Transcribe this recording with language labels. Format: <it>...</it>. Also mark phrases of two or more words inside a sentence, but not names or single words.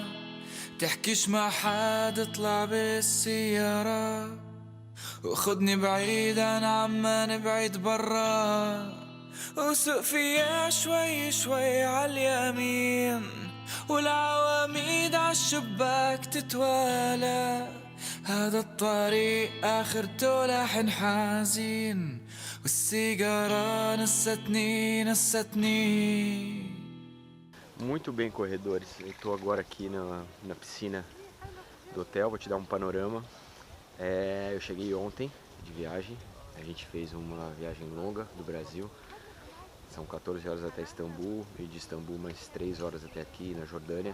<ar>تحكيش مع حد اطلع بالسيارة، وخدني بعيد عن عمان بعيد برا، وسوق فيها شوي شوي عاليمين، والعواميد عالشباك تتوالى، هذا الطريق آخرته لحن حزين، والسيجارة نستني.</ar> <pt>Muito bem, corredores. Eu estou agora aqui na piscina do hotel, vou te dar um panorama. Eu cheguei ontem de viagem, a gente fez uma viagem longa do Brasil. São 14 horas até Istambul, e de Istambul mais 3 horas até aqui na Jordânia.</pt>